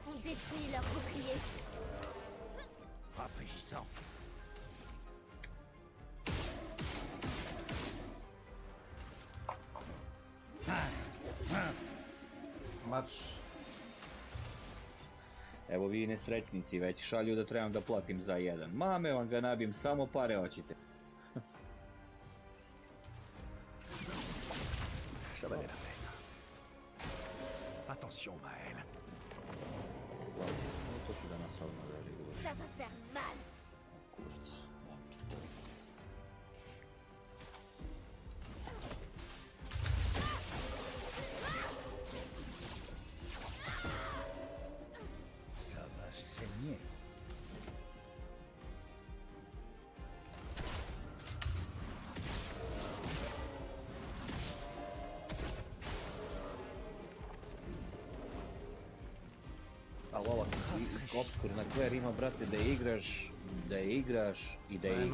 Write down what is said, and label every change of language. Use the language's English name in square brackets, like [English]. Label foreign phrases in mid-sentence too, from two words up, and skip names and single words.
[Serbian] Mač. Evo vi nesrećnici već šalju da trebam da platim za jedan. Mame vam ga nabijem, samo pare hoćete. [French] Ça valait la peine. Attention, Maël. Ça va faire mal. Ça va saigner. [Serbian] Ali ova opskurna kver ima, brate, da je igraš i da je igraš.